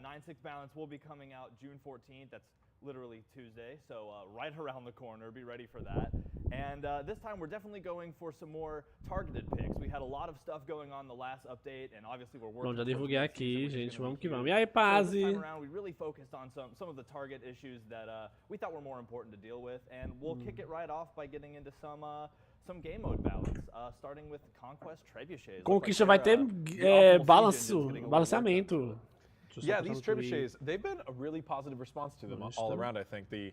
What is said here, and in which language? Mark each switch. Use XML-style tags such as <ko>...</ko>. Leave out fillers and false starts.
<en>9-6 balance will be coming out June 14th. That's literally Tuesday, so right around the corner. Be ready for that. And this time we're definitely going for some more targeted picks. We had a lot of stuff going on the last update, and obviously we're working.</en> <pt>Bom, já divulguei aqui, gente. Vamos que vamos. E aí, Pazzi?</pt> <en>So this time around, we really focused on some of the target issues that we thought were more important to deal with, and we'll kick it right off by getting into some game mode balance, starting with Conquest Trebuchets.</en> <pt>Conquista vai ter balanceamento.</pt> <en>Yeah, these trebuchets, they've been a really positive response to them all around, I think.</en>